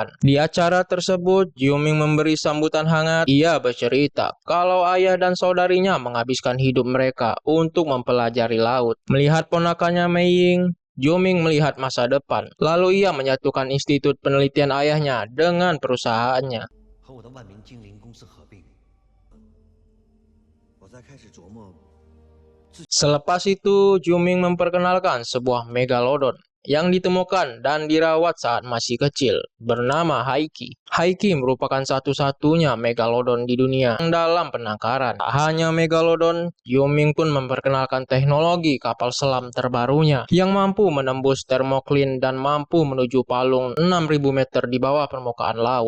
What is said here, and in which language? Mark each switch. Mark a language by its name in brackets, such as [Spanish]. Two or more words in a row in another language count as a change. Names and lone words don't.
[Indonesian] Di acara tersebut, Jiuming memberi sambutan hangat. Ia bercerita kalau ayah dan saudarinya menghabiskan hidup mereka untuk mempelajari laut. Melihat ponakannya Mei Ying, Jiuming melihat masa depan. Lalu ia menyatukan institut penelitian ayahnya dengan perusahaannya. [Chinese] 和我的万明精灵公司合并。我在开始琢磨， [Indonesian] Selepas itu, Jiuming memperkenalkan sebuah megalodon yang ditemukan dan dirawat saat masih kecil, bernama Haiki. Haiki merupakan satu-satunya megalodon di dunia yang dalam penangkaran. Tak hanya megalodon, Jiuming pun memperkenalkan teknologi kapal selam terbarunya yang mampu menembus termoklin dan mampu menuju palung 6.000 meter di bawah permukaan laut.